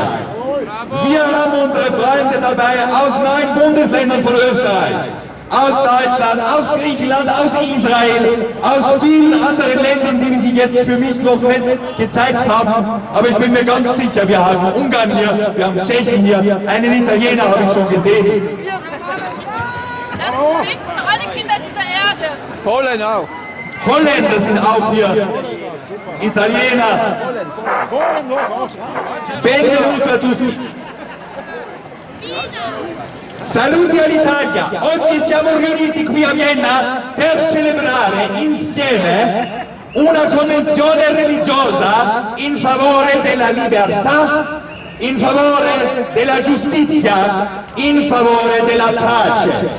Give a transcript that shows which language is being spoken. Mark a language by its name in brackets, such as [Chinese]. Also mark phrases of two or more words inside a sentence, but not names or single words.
[German] Wir haben unsere Freunde dabei aus 9 Bundesländern von Österreich, aus Deutschland, aus Griechenland, aus Israel, aus vielen anderen Ländern, die sich jetzt für mich noch nicht gezeigt haben. Aber ich bin mir ganz sicher, wir haben Ungarn hier, wir haben Tschechen hier, einen Italiener habe ich schon gesehen. Lass uns beten für alle Kinder dieser Erde. Polen auch. Holländer sind auch hier, Italiener, [Italian] benvenuto a tutti. Saluti all'Italia, oggi siamo riuniti qui a Vienna per celebrare insieme una convenzione religiosa in favore della libertà, in favore della giustizia, in favore della pace.